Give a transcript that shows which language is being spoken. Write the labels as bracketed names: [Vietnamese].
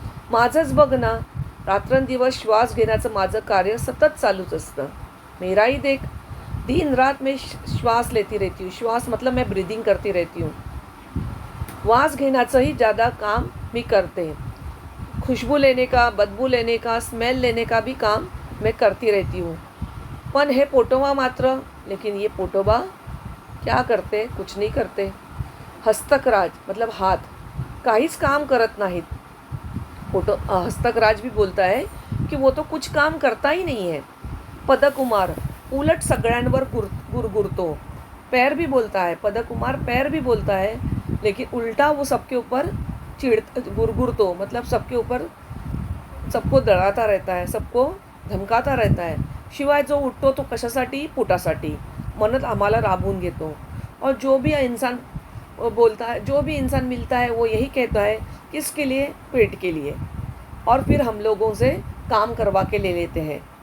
[Marathi] माझंच बघ ना, रात्रंदिवस श्वास घेण्याचं माझं कार्य सतत चालूच असतं. [Hindi] मेरा ही देख, दिन रात मैं श्वास लेती रहती हूँ. श्वास मतलब मैं ब्रीदिंग करती रहती हूँ. [Marathi] श्वास घेण्याचं ही ज़्यादा काम मी करते. [Hindi] खुशबू लेने का, बदबू लेने का, स्मेल लेने का भी काम मैं करती रहती हूँ. [Marathi] पण हे पोटोबा मात्र, [Hindi] लेकिन ये पोटोबा क्या करते? कुछ नहीं करते. [Marathi] हस्तकराज [Hindi] मतलब हाथ [Marathi] काहीच काम करत नाहीत. [Hindi] हस्तकराज भी बोलता है कि वो तो कुछ काम करता ही नहीं है. [Marathi] पदकुमार उलट सगळ्यांवर गुरगुरतो. [Hindi] पैर भी बोलता है, पदकुमार पैर भी बोलता है, लेकिन उल्टा वो सबके ऊपर गुरगुरतो मतलब सबके ऊपर सबको डराता रहता है, सबको धमकाता रहता है. [Marathi] शिवाय जो उठतो तो कशासाठी? पोटासाठी म्हणत आम्हाला राबवून घेतो. [Hindi] और जो भी इंसान बोलता है, जो भी इंसान मिलता है वो यही कहता है किसके लिए? पेट के लिए. और फिर हम लोगों से काम करवा के ले लेते हैं.